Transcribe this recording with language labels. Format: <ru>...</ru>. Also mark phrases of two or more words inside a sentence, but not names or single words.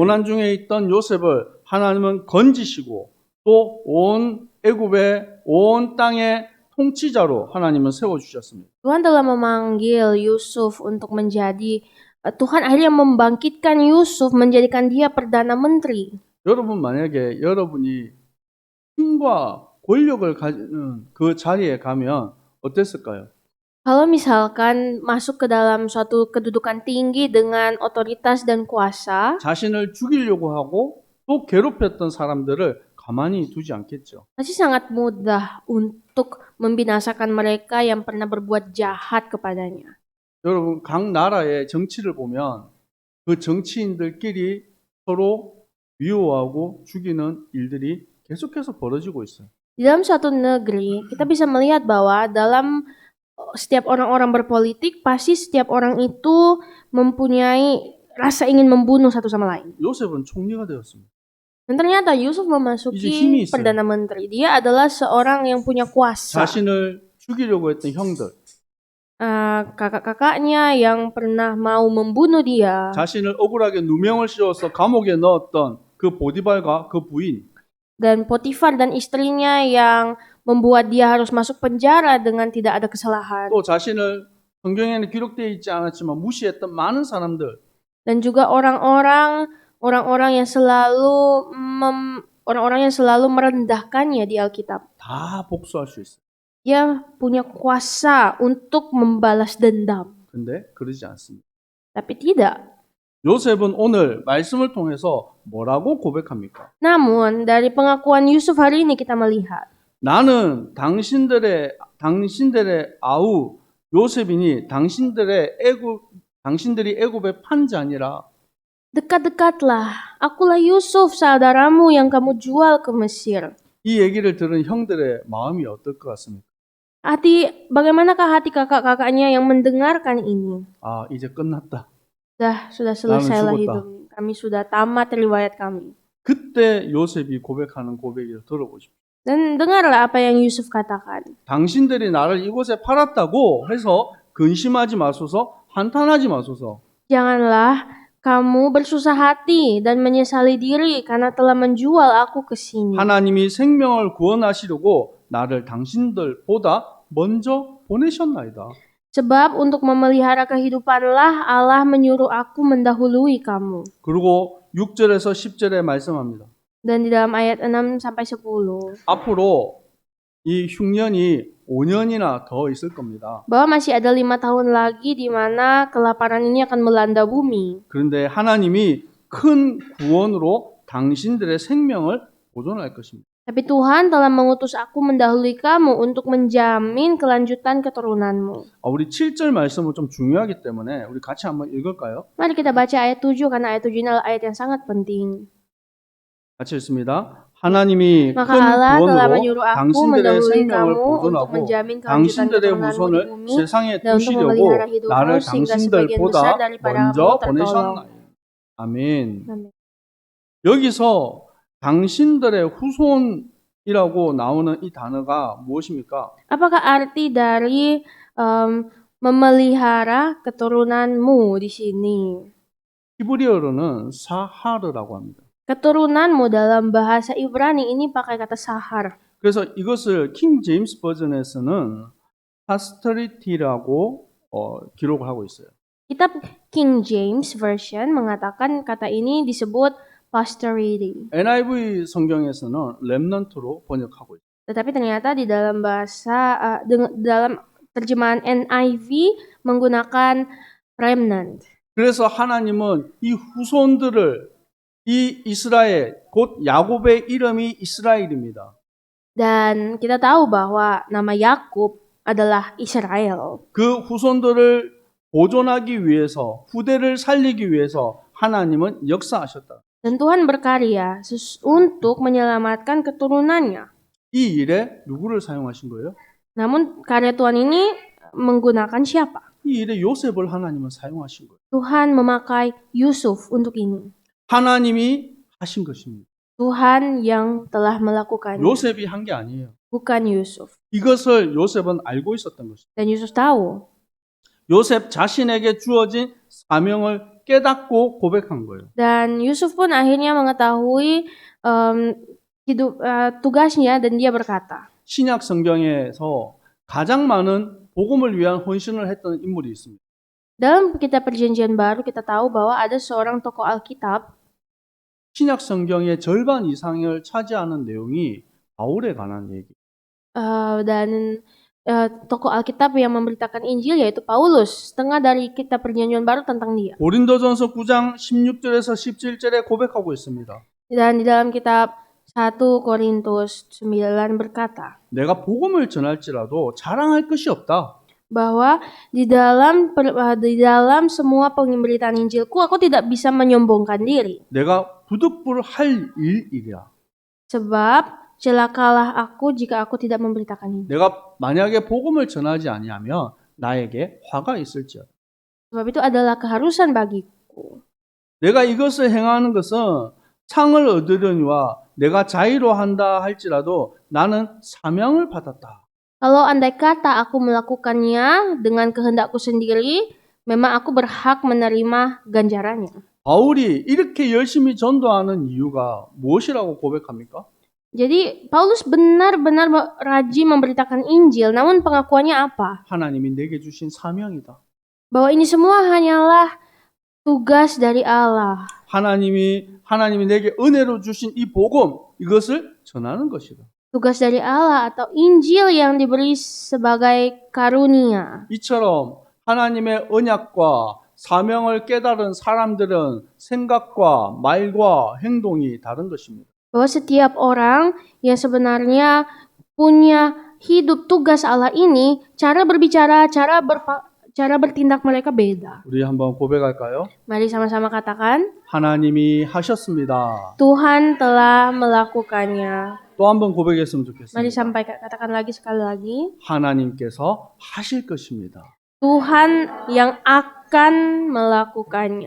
<ko>고난 중에 있던 요셉을 하나님은 건지시고 또 온 애굽의 온 땅의 통치자로 하나님은 세워주셨습니다.</ko> <id>Tuhan telah memanggil Yusuf untuk menjadi, Tuhan akhirnya membangkitkan Yusuf, menjadikan dia perdana menteri.</id> <ko>여러분, 만약에 여러분이 힘과 권력을 가지는 그 자리에 가면 어땠을까요?</ko> <id>Kalau misalkan masuk ke dalam suatu kedudukan tinggi dengan otoritas dan kuasa,</id> <ko>자신을 죽이려고 하고 또 괴롭혔던 사람들을 가만히 두지 않겠죠.</ko> <id>pasti sangat mudah untuk membinasakan mereka yang pernah berbuat jahat kepadanya.</id> <ko>여러분, 각 나라의 정치를 보면 그 정치인들끼리 서로 미워하고 죽이는 일들이 계속해서 벌어지고 있어요.</ko> <id>Di dalam suatu negeri, kita bisa melihat bahwa dalam setiap orang-orang berpolitik, pasti setiap orang itu mempunyai rasa ingin membunuh satu sama lain.</id> <ko>요셉은 총리가 되었습니다.</ko> <id>Dan ternyata Yusuf</id> <ko>이제 힘이</ko> <id>memasuki</id> <ko>있어요.</ko> <id>perdana menteri. Dia adalah seorang yang punya kuasa.</id> <ko>자신을 죽이려고 했던 형들,</ko> <id>Kakak-kakaknya yang pernah mau membunuh dia,</id> <ko>자신을 억울하게 누명을 씌워서 감옥에 넣었던 그 보디발과 그 부인,</ko> <id>dan Potifar dan istrinya yang membuat dia harus masuk penjara dengan tidak ada kesalahan.</id> <ko>또 자신을 성경에는 기록되어 있지 않았지만 무시했던 많은 사람들,</ko> <id>Dan juga orang-orang yang selalu merendahkannya di Alkitab.</id> <ko>다 복수할 수 있어요.</ko> <id>Dia punya kuasa untuk membalas dendam.</id> <ko>근데 그러지 않습니다.</ko> <id>Tapi tidak.</id> <ko>요셉은 오늘 말씀을 통해서 뭐라고 고백합니까?</ko> <id>Namun dari pengakuan Yusuf hari ini kita melihat,</id> <ko>나는 당신들의 아우 요셉이니 당신들이 애굽의 판지 아니라</ko> <id>dekat-dekatlah, akulah Yusuf, saudaramu yang kamu jual ke Mesir.</id> <ko>이 얘기를 들은 형들의 마음이 어떨 것 같습니까?</ko> <id>Bagaimanakah hati kakak-kakaknya yang mendengarkan ini?</id> <ko>아, 이제 끝났다.</ko> <id>Sudah selesailah</id> <ko>죽었다.</ko> <id>hidup. Kami sudah tamat riwayat kami.</id> <ko>그때 요셉이 고백하는 고백을 들어보십시오.</ko> <id>Dan dengarlah apa yang Yusuf katakan.</id> <ko>당신들이 나를 이곳에 팔았다고 해서 근심하지 마소서, 한탄하지 마소서.</ko> <id>Janganlah kamu bersusah hati dan menyesali diri karena telah menjual aku ke sini.</id> <ko>하나님이 생명을 구원하시려고 나를 당신들보다 먼저 보내셨나이다.</ko> <id>Sebab untuk memelihara kehidupanlah Allah menyuruh aku mendahului kamu.</id> <ko>그리고 6절에서 10절에 말씀합니다.</ko> <id>Dan di dalam ayat 6 sampai 10.</id> <ko>앞으로 이 흉년이 5년이나 더 있을 겁니다.</ko> <id>Bahwa masih ada 5 tahun lagi di mana kelaparan ini akan melanda bumi.</id> <ko>그런데 하나님이 큰 구원으로 당신들의 생명을 보존할 것입니다.</ko> <id>Tapi Tuhan telah mengutus aku mendahului kamu untuk menjamin kelanjutan keturunanmu.</id> <ko>우리 7절 말씀은 좀 중요하기 때문에 우리 같이 한번 읽을까요?</ko> <id>Mari kita baca ayat 7 karena ayat 7 ini adalah ayat yang sangat penting.</id> <ko>같이 읽습니다. 하나님이 큰</ko> <id>Maka Allah telah</id> <ko>구원으로</ko> <id>menyuruh aku</id> <ko>당신들의</ko> <id>mendahului</id> <ko>생명을</ko> <id>kamu untuk</id> <ko>보존하고</ko> <id>menjamin kelanjutan</id> <ko>당신들의</ko> <id>keturunanmu di</id> <ko>후손을</ko> <id>bumi</id> <ko>세상에</ko> <id>dan untuk</id> <ko>두시려고</ko> <id>memelihara hidupmu</id> <ko>나를</ko> <id>sehingga sebagian besar</id> <ko>당신들보다</ko> <id>daripada</id> <ko>먼저</ko> <id>kamu tertolong.</id> <ko>보내셨나이다. 아멘.</ko> <id>Amin.</id> <ko>여기서 당신들의 후손이라고 나오는 이 단어가 무엇입니까?</ko> <id>Apakah arti dari memelihara keturunanmu di sini?</id> <ko>히브리어로는 사하르라고 합니다.</ko> <id>Keturunanmu dalam bahasa Ibrani ini pakai kata sahar.</id> <ko>그래서 이것을 킹 제임스 버전에서는 파스터리티라고 기록을 하고 있어요.</ko> <id>Kitab King James Version mengatakan kata ini disebut posterity.</id> <ko>NIV 성경에서는 렘넌트로 번역하고 있어요.</ko> <id>Tetapi ternyata di dalam dalam terjemahan NIV menggunakan remnant.</id> <ko>그래서 하나님은 이 후손들을 이 이스라엘 곧 야곱의 이름이 이스라엘입니다.</ko> <id>Dan kita tahu bahwa nama Yakub adalah Israel.</id> <ko>그 후손들을 보존하기 위해서 후대를 살리기 위해서 하나님은 역사하셨다.</ko> <id>Dan Tuhan berkarya untuk menyelamatkan keturunannya.</id> <ko>이 일에 누구를 사용하신 거예요?</ko> <id>Namun karya Tuhan ini menggunakan siapa?</id> <ko>이 일에 요셉을 하나님은 사용하신 거예요.</ko> <id>Tuhan memakai Yusuf untuk ini.</id> <ko>하나님이 하신 것입니다.</ko> <id>Tuhan yang telah melakukannya,</id> <ko>요셉이 한 게 아니에요.</ko> <id>bukan Yusuf.</id> <ko>이것을 요셉은 알고 있었던 것입니다.</ko> <id>Dan Yusuf tahu.</id> <ko>요셉 자신에게 주어진 사명을 깨닫고 고백한 거예요.</ko> <id>Dan Yusuf pun akhirnya mengetahui tugasnya dan dia berkata.</id> <ko>신약 성경에서 가장 많은 복음을 위한 헌신을 했던 인물이 있습니다.</ko> <id>Dalam kitab Perjanjian Baru kita tahu bahwa ada seorang tokoh Alkitab.</id> <ko>신약 성경의 절반 이상을 차지하는 내용이 바울에 관한 얘기.</ko> <id>Dan tokoh Alkitab yang memberitakan Injil yaitu Paulus. Setengah dari kitab Perjanjian Baru tentang dia.</id> <ko>고린도전서 9장 16절에서 17절에 고백하고 있습니다.</ko> <id>Dan di dalam kitab 1 Korintus 9 berkata,</id> <ko>내가 복음을 전할지라도 자랑할 것이 없다.</ko> <id>bahwa di dalam semua pemberitaan Injilku aku tidak bisa menyombongkan diri.</id> <ko>내가 부득불 할 일이랴.</ko> <id>Sebab celakalah aku jika aku tidak memberitakan Injil.</id> <ko>내가 만약에 복음을 전하지 아니하면 나에게 화가 있을지어다.</ko> <id>Sebab itu adalah keharusan bagiku.</id> <ko>내가 이것을 행하는 것은 상을 얻으려니와 내가 자의로 한다 할지라도 나는 사명을 받았다.</ko> <id>Kalau andai kata aku melakukannya dengan kehendakku sendiri, memang aku berhak menerima ganjarannya.</id> <ko>바울이 이렇게 열심히 전도하는 이유가 무엇이라고 고백합니까?</ko> <id>Jadi Paulus benar-benar rajin memberitakan Injil, namun pengakuannya apa?</id> <ko>하나님이 내게 주신 사명이다.</ko> <id>Bahwa ini semua hanyalah tugas dari Allah.</id> <ko>하나님이 내게 은혜로 주신 이 복음 이것을 전하는 것이다.</ko> <id>Tugas dari Allah atau Injil yang diberi sebagai karunia.</id> <ko>이처럼 하나님의 언약과 사명을 깨달은 사람들은 생각과 말과 행동이 다른 것입니다.</ko> <id>Bahwa setiap orang yang sebenarnya punya hidup tugas Allah ini, cara berbicara, cara bertindak mereka beda.</id> <ko>우리 한번 고백할까요?</ko> <id>Mari sama-sama katakan,</id> <ko>하나님이 하셨습니다.</ko> <id>Tuhan telah melakukannya.</id> <ko>또 한번 고백했으면</ko> <id>Mari</id> <ko>좋겠습니다.</ko> <id>katakan lagi sekali lagi.</id> <ko>하나님께서 하실 것입니다.</ko> <id>Tuhan yang akan melakukannya.</id>